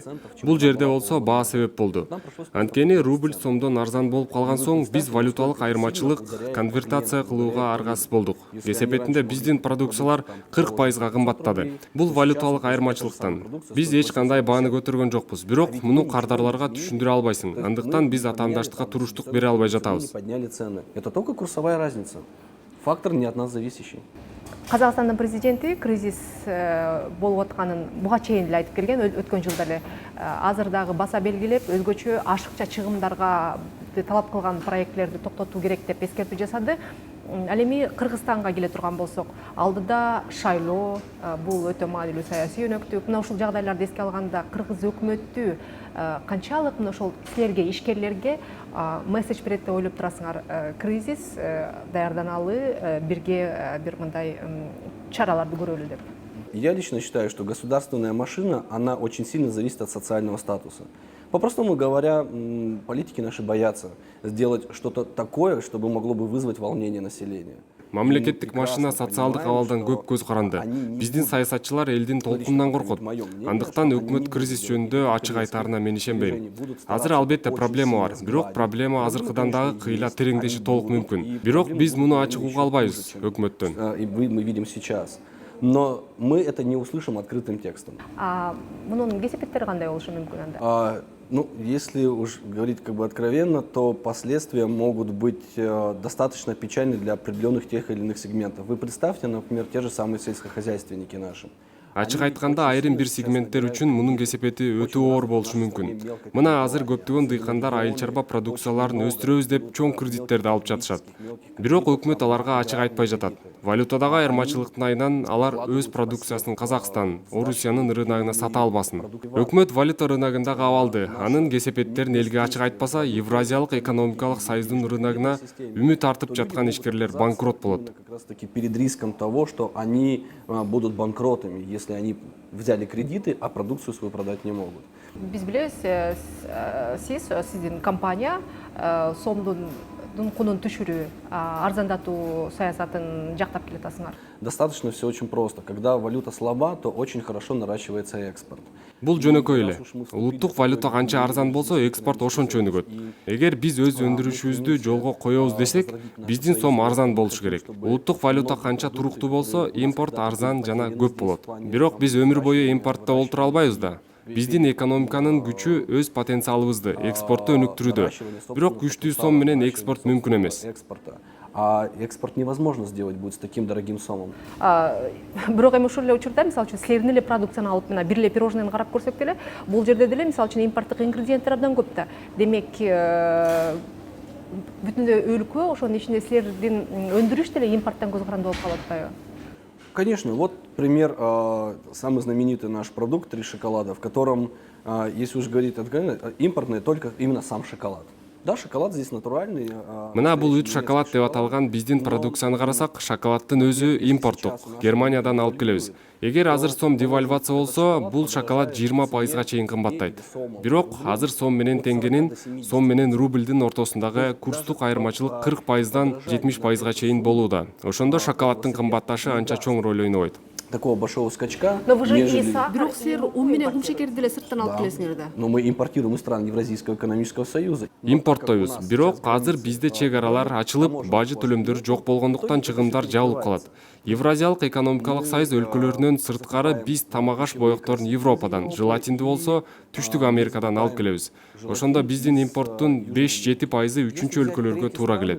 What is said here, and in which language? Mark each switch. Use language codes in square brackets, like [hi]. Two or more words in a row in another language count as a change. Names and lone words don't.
[ky] Бул жерде болсо баа себеп болду. Анткени рубль сомдон арзан болуп калган соң биз валюталык айырмачылык конвертация кылууга аргасыз болдук. Эсепетинде биздин продукциялар 40%га кымбаттады. Бул валюталык айырмачылыктан. Биз эч кандай бааны көтөргөн жокпуз. Бирок муну кардарларга түшүндүрө албайсың. Андыктан биз атаандаштыкка туруштук бере албай жатабыз. [ru] Это только курсовая разница. Фактор не от нас зависящий. [ky] Казакстандын президенти кризис болуп атканын буга чейин эле айтып келген, өткөн жылда эле. Азыр дагы баса белгилеп, өзгөчө ашыкча чыгымдарга талап кылган проектлерди токтотуу керек деп эскертүү жасады. Ал эми Кыргызстанга келе турган болсок, алдыда шайлоо, бул өтө маанилүү саясий өнөктүк. Мына ушул жагдайларды эске алганда кыргыз өкмөтү канчалык мына ошол силерге, ишкерлерге месседж берет деп ойлоп турасыңар? Кризис даярданалы, бирге бир мындай чараларды көрөлү деп. [ru] Я лично считаю, что государственная машина, она очень сильно зависит от социального статуса. По-простому говоря, политики наши боятся сделать что-то такое, чтобы могло бы вызвать волнение населения. [ky] Мамлекеттик машина социалдык абалдан көп көз каранды. Биздин саясатчылар элдин толкунунан коркот. Андыктан өкмөт кризис жөнүндө ачык айтаарына мен ишенбейм. Азыр албетте проблема бар, бирок проблема азыркыдан дагы кыйла тереңдеши толук мүмкүн. Бирок биз муну ачык уга албайбыз өкмөттөн. [ru] И мы видим сейчас. Но мы это не услышим открытым текстом. [ky] Мунун кесепеттери кандай болушу мүмкүн анда? [ru] Если уж говорить откровенно, то последствия могут быть достаточно печальны для определенных тех или иных сегментов. Вы представьте, например, те же самые сельскохозяйственники наши. [ky] Ачык айтканда айрым бир сегменттер үчүн мунун кесепети өтө оор болушу мүмкүн. Мына азыр көптөгөн дыйкандар айыл чарба продукцияларын өстүрөбүз деп чоң кредиттерди алып жатышат. Бирок өкмөт аларга ачык айтпай жатат. Валютадагы айырмачылыктын айынан алар өз продукциясын Казакстан, Орусиянын рыногуна сата албасын. Өкмөт валюта рыногунда кабалды. Анын кесепеттерин элге ачык айтпаса, Евразиялык экономикалык союздун рыногуна үмүт артып жаткан ишкерлер банкрот болот. [ru] Как раз таки перед риском того, что они будут банкротами, если они взяли кредиты, а продукцию свою продать не могут. [ky] Биз билебиз, сиздин компания сомдун кунун түшүрүү, арзандатуу саясатын жактап келатасыңар. [ru] Достаточно все очень просто. Когда валюта слаба, то очень хорошо наращивается экспорт. [ky] Бул жөнөкөй эле. Улуттук валюта канча арзан болсо, экспорт ошончо өнүгөт. Эгер биз өз өндүрүшүбүздү жолго коебуз десек, биздин сом арзан болушу керек. Улуттук валюта канча туруктуу болсо, импорт арзан жана көп болот. Бирок биз өмүр бою импортто олтура албайбыз да. Биздин экономиканын күчү өз потенциалыбызды экспортту өнүктүрүүдө. Бирок күчтүү сом менен экспорт мүмкүн эмес. [ru] А экспорт невозможно сделать будет с таким дорогим сомом. [ky] Бирок эми ушул эле учурда, мисалы үчүн, силердин эле продукцияны алып, мына бир эле пирожныйны карап көрсөк деле, бул жерде деле, мисалы үчүн, импорттук ингредиенттер абдан көп да. Демек, бүтүн эле өлкө, ошонун ичинде силердин өндүрүш деле импорттон көз каранды болуп калып атпайбы? [ru] Конечно, вот пример, самый знаменитый наш продукт 3 шоколада, в котором, если уж говорить откровенно, импортный только именно сам шоколад. Да, шоколад здесь натуральный. [ky] Мына бул 3 шоколад деп аталган биздин продукцияны карасак, шоколаддын өзү импорттук, Германиядан алып келебиз. Эгер азыр сом девальвация болсо, бул шоколад 20%га чейин кымбаттайт. Бирок азыр сом менен теңгенин, сом менен рубльдин ортосундагы курстук айырмачылык 40%дан 70%га чейин болууда. Ошондо шоколаддын кымбатташы анча чоң роль ойнобойт. [ru] такого большого скачка, Но вы же и нежели... сахар, [ky] Бирок силер ун менен кум шекерди деле сырттан алып [ru] Да. [ky] келесиңер да. [ru] Но мы импортируем из стран Евразийского экономического союза. [ky] импорттойбуз. Бирок азыр бизде чек аралар ачылып, бажы төлөмдөрү жок болгондуктан чыгымдар жабылып калат. Евразиялык экономикалык союз өлкөлөрүнөн сырткары биз тамак аш боекторун Европадан, желатинди болсо Түштүк Америкадан алып келебиз. Ошондо биздин импорттун 5-7% үчүнчү өлкөлөргө туура келет.